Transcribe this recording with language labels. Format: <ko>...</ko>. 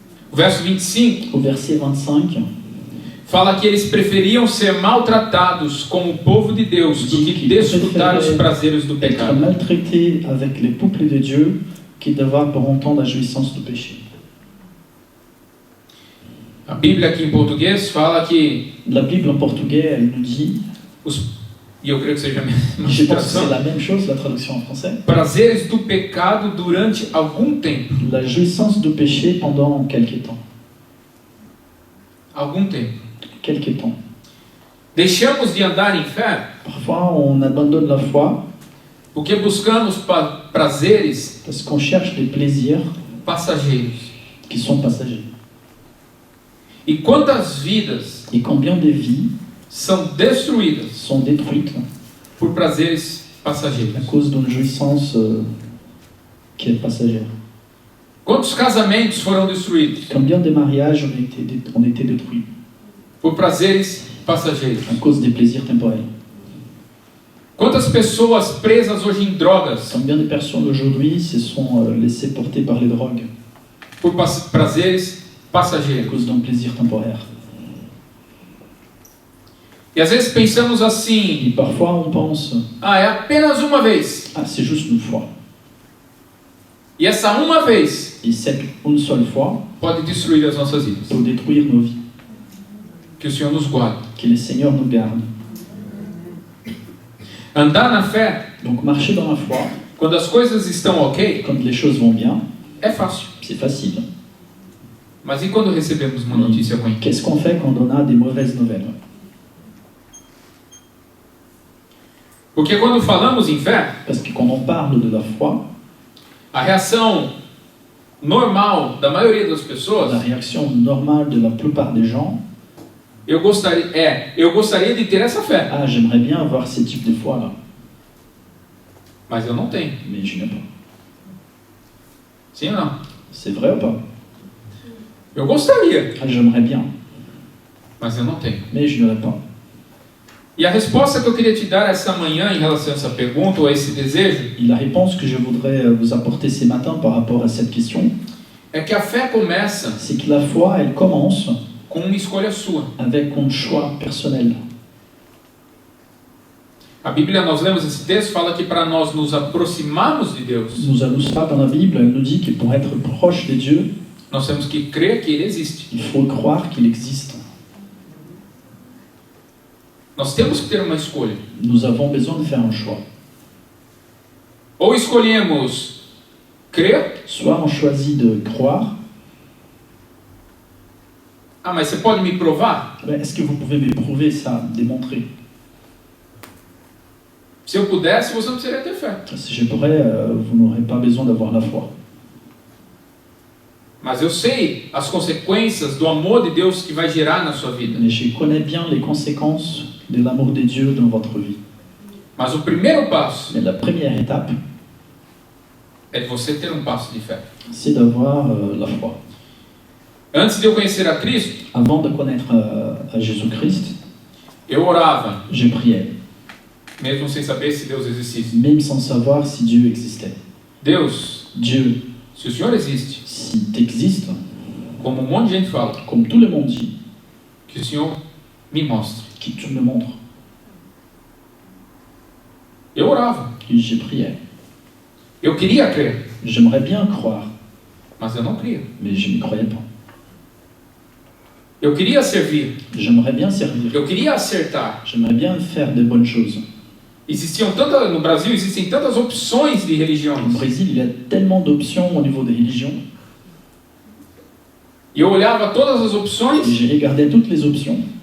<pt>O verso 25</pt> <fr>Au verset 25,</fr> <pt>fala que eles preferiam ser maltratados como o povo de Deus do que desfrutar os prazeres do</pt> <fr>être</fr> <pt>pecado.</pt> <fr>maltraités avec les peuples de Dieu qui d'avoir pour entendre la jouissance du péché.</fr> <pt>A Bíblia aqui em português fala que</pt> <fr>La Bible en portugais, elle nous dit,</fr> <pt>e eu creio que seja a mesma</pt> <fr>je pense que c'est</fr> <pt>tradução,</pt> <fr>la même chose, la traduction en français,</fr> <pt>prazeres do pecado durante algum tempo.</pt> <fr>la jouissance du péché pendant quelques temps.</fr> <pt>Algum tempo.</pt> <fr>Quelques temps.</fr> <pt>Deixamos de andar em fé</pt> <fr>Parfois, on abandonne la foi</fr> <pt>porque buscamos prazeres</pt> <fr>parce qu'on cherche des plaisirs</fr> <pt>passageiros.</pt> <fr>qui sont passagers.</fr> <pt>E quantas vidas</pt> <fr>Et combien de vies</fr> <pt>são destruídas</pt> <fr>sont détruites</fr> <pt>por prazeres</pt> <fr>à</fr> <pt>passageiros?</pt> <fr>cause d'une jouissance qui est passagère.</fr> <pt>Quantos casamentos foram destruídos</pt> <fr>Combien de mariages ont été détruits</fr> <pt>por prazeres passageiros?</pt> <fr>à cause des plaisirs temporels?</fr> <pt>Quantas pessoas presas hoje em drogas</pt> <fr>Combien de personnes aujourd'hui se sont laissées porter par les drogues</fr> <pt>por prazeres</pt> <fr>à</fr> <pt>passageiros?</pt> <fr>cause d'un plaisir temporaire?</fr> <pt>E às vezes pensamos assim:</pt> <fr>Et parfois on pense,</fr> <pt>ah, é apenas uma vez.</pt> <fr>ah, c'est juste une fois.</fr> <pt>E essa uma vez</pt> <fr>Et cette une seule fois</fr> <pt>pode destruir as nossas vidas.</pt> <fr>peut détruire nos vies.</fr> <pt>Que o Senhor nos guarde.</pt> <fr>Que le Seigneur nous garde.</fr> <pt>Andar na fé,</pt> <fr>Donc marcher dans la foi,</fr> <pt>quando as coisas estão ok,</pt> <fr>quand les choses vont bien,</fr> <pt>é fácil.</pt> <fr>c'est facile.</fr> <pt>Mas e quando recebemos uma notícia ruim?</pt> <fr>Qu'est-ce qu'on fait quand on a des mauvaises nouvelles?</fr> <pt>Porque quando falamos em fé,</pt> <fr>Parce que quand on parle de la foi,</fr> <pt>a reação normal da maioria das</pt> <fr>la</fr> <pt>pessoas,</pt> <fr>réaction normale de la plupart des gens,</fr> <pt>eu gostaria de ter essa fé,</pt> <fr>ah, j'aimerais bien avoir ce type de foi-là,</fr> <pt>mas eu não tenho.</pt> <fr>mais je n'ai pas.</fr> <pt>Sim ou não?</pt> <fr>C'est vrai ou pas?</fr> <pt>Eu gostaria,</pt> <fr>Ah, j'aimerais bien,</fr> <pt>mas eu não tenho.</pt> <fr>mais je n'aurais pas.</fr> <pt>E a resposta que eu queria te dar essa manhã em relação a essa pergunta ou a esse desejo</pt> <fr>Et la réponse que je voudrais vous apporter ce matin par rapport à cette question,</fr> <pt>é que a fé começa</pt> <fr>c'est que la foi, elle commence</fr> <pt>com uma escolha sua.</pt> <fr>avec un choix personnel.</fr> <pt>A Bíblia, nós lemos esse texto, fala que para nós nos aproximarmos de Deus,</pt> <fr>Nous allons ça dans la Bible, elle nous dit que pour être proche de Dieu,</fr> <pt>nós temos que crer que Ele existe.</pt> <fr>il faut croire qu'il existe.</fr> <pt>Nós temos que ter uma escolha.</pt> <fr>Nous avons besoin de faire un choix.</fr> <pt>escolhemos crer.</pt> <fr>Soit on choisit de croire.</fr> <pt>Ah, mas você pode me provar?</pt> <fr>Ben, est-ce que vous pouvez me prouver ça, démontrer?</fr> <pt>Se eu pudesse, você não precisaria ter fé.</pt> <fr>Si je pourrais, vous n'aurez pas besoin d'avoir la foi.</fr> <pt>Mas eu sei as consequências do amor de Deus que vai gerar na sua vida.</pt> <fr>Mais je connais bien les conséquences de l'amour de Dieu dans votre vie.</fr> <pt>Mas o primeiro passo</pt> <fr>Mais la première étape,</fr> <pt>é de você ter um passo de fé.</pt> <fr>c'est d'avoir la foi.</fr> <pt>Antes de eu conhecer a Cristo,</pt> <fr>Avant de connaître à Jésus-Christ,</fr> <pt>eu orava,</pt> <fr>je priais,</fr> <pt>mesmo sem saber se Deus existisse.</pt> <fr>même sans savoir si Dieu existait.</fr> <pt>Deus,</pt> <fr>Dieu,</fr> <pt>se o Senhor existe,</pt> <fr>si tu existes,</fr> <pt>como um monte de gente fala,</pt> <fr>comme tout le monde dit,</fr> <pt>que o Senhor me mostre.</pt> <fr>que tu me montres,</fr> <pt>Eu orava,</pt> <fr>et je priais.</fr> <pt>eu queria crer,</pt> <fr>J'aimerais bien croire,</fr> <pt>mas eu não cria.</pt> <fr>mais je ne croyais pas.</fr> <pt>Eu queria servir,</pt> <fr>J'aimerais bien servir,</fr> <pt>eu queria acertar.</pt> <fr>j'aimerais bien faire de bonnes choses.</fr> <pt>No Brasil existem tantas opções de</pt> <fr>Au</fr> <pt>religiões.</pt> <fr>Brésil, il y a tellement d'options au niveau des religions,</fr> <pt>E eu olhava todas as</pt> <fr>et</fr> <pt>opções</pt> <fr>j'ai regardé toutes les options,</fr>